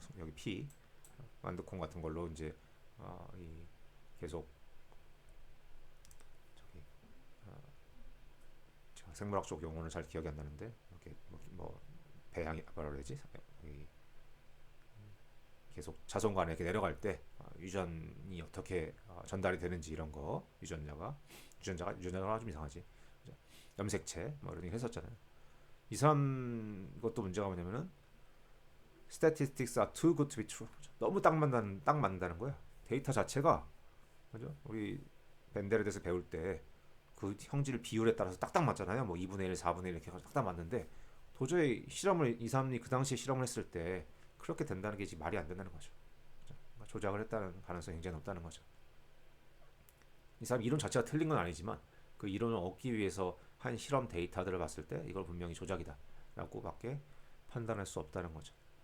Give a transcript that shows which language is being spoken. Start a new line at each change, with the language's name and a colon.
Korean: 여기 피 완두콩 같은 걸로 이제 이 계속 저기 제가 생물학 쪽 용어는 잘 기억이 안 나는데 이렇게 뭐 배양이 뭐라 그러지? 계속 자손간에 이렇게 내려갈 때 유전이 어떻게 전달이 되는지 이런 거 유전자가 좀 이상하지. 그죠? 염색체 뭐 이런 거 했었잖아요. 이 사람 것도 문제가 뭐냐면은
English: statistics are too good to be true.
Korean: 너무 딱 맞는다는 거야. 데이터 자체가, 그죠? 우리 벤델에 대해서 배울 때 그 형질 비율에 따라서 딱딱 맞잖아요. 뭐 2분의 1, 4분의 1 이렇게 해서 딱딱 맞는데 도저히 이 사람이 그 당시에 실험을 했을 때 그렇게 된다는 게 말이 안 된다는 거죠. 그러니까 조작을 했다는 가능성이 굉장히 높다는 거죠. 이 사람 이론 자체가 틀린 건 아니지만 그 이론을 얻기 위해서 한 실험 데이터들을 봤을 때 이걸 분명히 조작이다 라고밖에 판단할 수 없다는 거죠.